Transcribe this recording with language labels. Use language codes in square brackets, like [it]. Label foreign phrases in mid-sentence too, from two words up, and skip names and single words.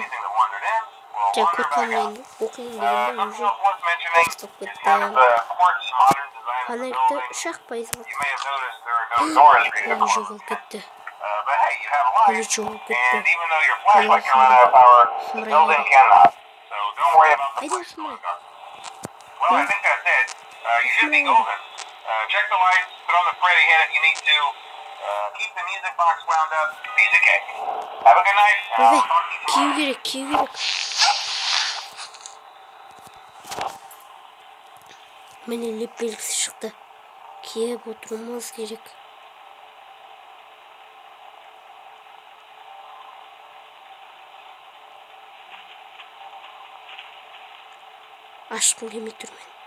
[kk] Және көрқанмен оқиын дегенде уже бастап кетті. Фонарикті 3-ақ пайызға Қаны жоғалып кетті. Қаны жоғалып кетті. Айда сұмырай. [en] Check the lights, put on the Freddy head if you need to. Keep the music box wound up. Piece of cake. Have a good night. [kk] Кию керек. Міне леп белгісі шықты. Киіп отыруымыз керек. Ашқым келмей тұрмын.